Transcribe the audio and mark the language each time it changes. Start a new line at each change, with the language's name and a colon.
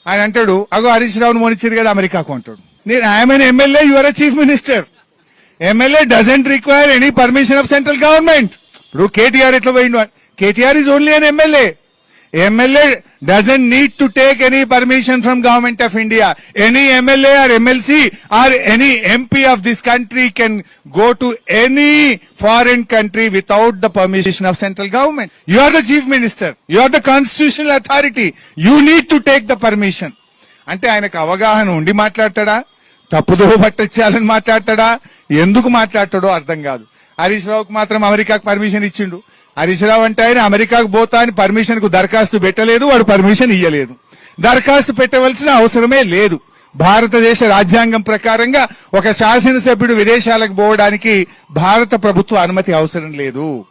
Telugu: ఆయన అంటాడు, అగో హరీష్ రావును మోనిచ్చారు కదా అమెరికాకు అంటాడు. నేను
English: I'm MLA, you are a chief minister. MLA doesn't require any permission of central government.
Telugu: ఇప్పుడు కేటీఆర్ ఎట్లా పోయిండు?
English: KTR is only an MLA. MLA doesn't need to take any permission from Government of India. Any MLA or MLC or any MP of this country can go to any foreign country without the permission of central government. You are the chief minister. You are the constitutional authority. You need to take the permission.
Telugu: అంటే ఆయనకు అవగాహన ఉండి మాట్లాడతాడా, తప్పుదో పట్టచ్చాలని మాట్లాడతాడా, ఎందుకు మాట్లాడతాడో అర్థం కాదు. హరీష్ రావుకు మాత్రం అమెరికాకు పర్మిషన్ ఇచ్చిండు. హరీష్ రావు అంటే ఆయన అమెరికాకు పోతా అని పర్మిషన్ కు దరఖాస్తు పెట్టలేదు, వాడు పర్మిషన్ ఇయ్యలేదు. దరఖాస్తు పెట్టవలసిన అవసరమే లేదు. భారతదేశ రాజ్యాంగం ప్రకారంగా ఒక శాసనసభ్యుడు విదేశాలకు పోవడానికి భారత ప్రభుత్వ అనుమతి అవసరం లేదు.